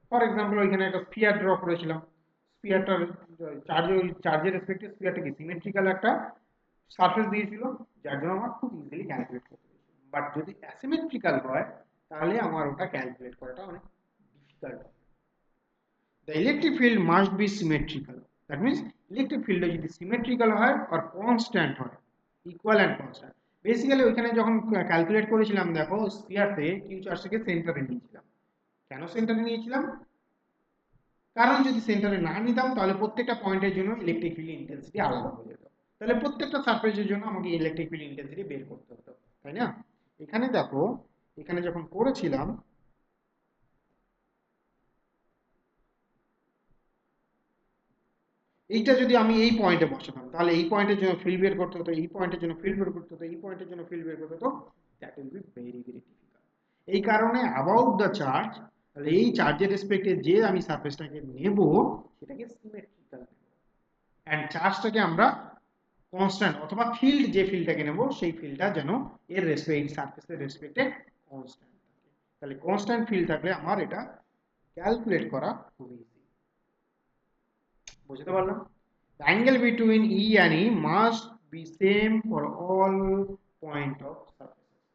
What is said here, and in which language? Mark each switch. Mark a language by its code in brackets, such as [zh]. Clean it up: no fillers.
[bn] For example ওইখানে একটা sphere draw করেছিলাম, স্ফিয়ারটার চার্জের রেসপেক্টে স্ফিয়ারটা কি সিমেট্রিক্যাল একটা সারফেস দিয়েছিল, যার জন্য আমার খুব ইজিলি ক্যালকুলেট করতে হয়েছিল। বাট যদি অ্যাসিমেট্রিক্যাল হয় তাহলে আমার ওটা ক্যালকুলেট করাটা অনেক ডিফিকাল্ট হবে। [en] The electric field must be symmetrical. That means electric field [bn] যদি symmetrical হয় আর constant হয়, [en] equal and constant. [bn] বেসিক্যালি ওইখানে যখন ক্যালকুলেট করেছিলাম, দেখো স্ফিয়ার থেকে কিউ চার্জটাকে সেন্টারে নিয়েছিলাম। কেন সেন্টারে নিয়েছিলাম, কারণ যদি সেন্টারে না নিতাম তাহলে প্রত্যেকটা পয়েন্টের জন্য ইলেকট্রিক ফিল্ড ইন্টেন্সিটি আলাদা হয়ে যেত, তাহলে প্রত্যেকটা সারফেসের জন্য আমাকে ইলেকট্রিক ফিল্ড ইন্টেন্সিটি বের করতে হতো, তাই না? এখানে দেখো, এখানে যখন করেছিলাম, এইটা যদি আমি এই পয়েন্টে বসাতাম তাহলে এই পয়েন্টের জন্য ফিল্ড বের করতে হতো, এই পয়েন্টের জন্য ফিল্ড বের করতে হতো, এই পয়েন্টের জন্য ফিল্ড বের করতে হতো, [en] That will be very very difficult. [bn] এই কারণে অ্যাবাউট দ্য চার্জ, তাহলে এই চার্জের রেসপেক্টে যে আমি সারফেসটাকে নেব সেটাকে সিমেট্রিক্যাল নেব, অ্যান্ড চার্জটাকে আমরা কনস্ট্যান্ট অথবা ফিল্ড, যে ফিল্ডটাকে নেব সেই ফিল্ডটা যেন এর রেসপেক্ট সারফেসের রেসপেক্টে কনস্ট্যান্ট থাকে। তাহলে কনস্ট্যান্ট ফিল্ড থাকলে আমার এটা ক্যালকুলেট করা খুবই ইজি। বুঝতে পারলাম? [en] The angle between E and E must be same for all point of surface।